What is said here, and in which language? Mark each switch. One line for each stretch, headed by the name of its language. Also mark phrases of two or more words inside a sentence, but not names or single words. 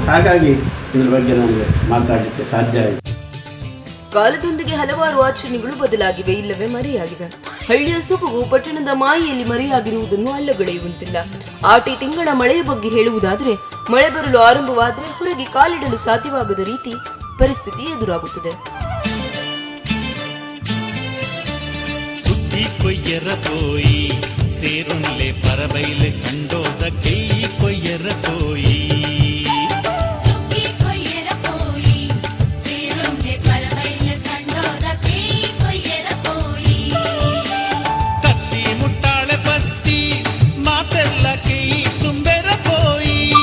Kannada: ಹಾಗಾಗಿ ಇದ್ರ ಬಗ್ಗೆ ನನಗೆ ಮಾತಾಡಲಿಕ್ಕೆ ಸಾಧ್ಯ ಆಯಿತು. ಕಾಲದೊಂದಿಗೆ ಹಲವಾರು ಆಚರಣೆಗಳು ಬದಲಾಗಿವೆ, ಇಲ್ಲವೇ ಮರೆಯಾಗಿವೆ. ಹಳ್ಳಿಯ ಸೊಬಗು ಪಟ್ಟಣದ ಮಾಯೆಯಲ್ಲಿ ಮರೆಯಾಗಿರುವುದನ್ನು ಅಲ್ಲಗಳೆಯುವಂತಿಲ್ಲ. ಆಟಿ ತಿಂಗಳ ಮಳೆಯ ಬಗ್ಗೆ ಹೇಳುವುದಾದರೆ, ಮಳೆ ಬರಲು ಆರಂಭವಾದರೆ ಹೊರಗೆ ಕಾಲಿಡಲು ಸಾಧ್ಯವಾಗದ ರೀತಿ ಪರಿಸ್ಥಿತಿ ಎದುರಾಗುತ್ತದೆ.
Tulu: ಸುದ್ದಿ ಕೊಯ್ಯರ ಕೋಯಿ ಸೇರುಳ್ಳೆ ಪರಬೈಲೆ ಕಂಡೋದ ಕೈ ಕೊಯ್ಯರ ಕೋಯಿ ಕತ್ತಿ ಮುಟ್ಟಾಳೆ ಪತ್ತಿ ಮಾತೆಲ್ಲ ಕೈ ತುಂಬೆರ ಕೋಯಿ